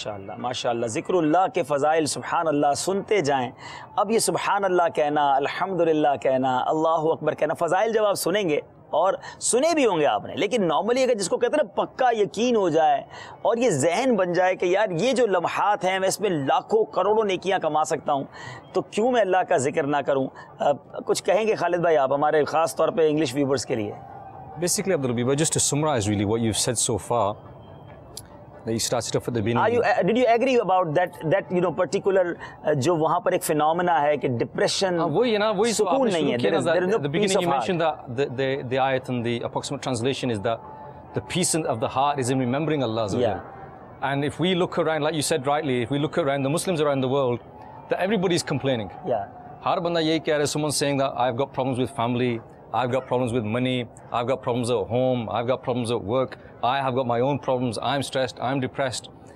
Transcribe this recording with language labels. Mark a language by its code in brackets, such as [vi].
[ur] ماشاءاللہ ماشاءاللہ، ذکر اللہ کے فضائل سبحان اللہ سنتے جائیں۔ اب یہ سبحان اللہ کہنا، الحمدللہ کہنا، اللہ اکبر کہنا، فضائل جب آپ سنیں گے اور سنے بھی ہوں گے آپ نے، لیکن نارملی اگر جس کو کہتے ہیں نا پکا یقین ہو جائے اور یہ ذہن بن جائے کہ یار یہ جو لمحات ہیں میں اس میں لاکھوں کروڑوں نیکیاں کما سکتا ہوں تو کیوں میں اللہ کا ذکر نہ کروں۔ کچھ کہیں گے خالد بھائی آپ ہمارے خاص طور پہ انگلش ویورز کے لیے؟ [en] Basically, Abdul Rabbi, just to summarize really what you've said so far, that you started off at the beginning. Did you agree about that particular [ur] جو وہاں پر ایک phenomena ہے کہ ڈپریشن سکون نہیں ہے؟ [en] At the beginning you mentioned that the ayat and the approximate translation is that the peace of the heart is in remembering Allah Azza wa Jal. And if we look around, like you said rightly, if we look around the Muslims around the world, that everybody is complaining. [ur] ہر بندہ یہی کہہ رہا ہے، [en] someone saying that I've got problems with family, I've got problems with money, I've got problems at home, I've got problems at work, I have got my own problems, I'm stressed, I'm depressed.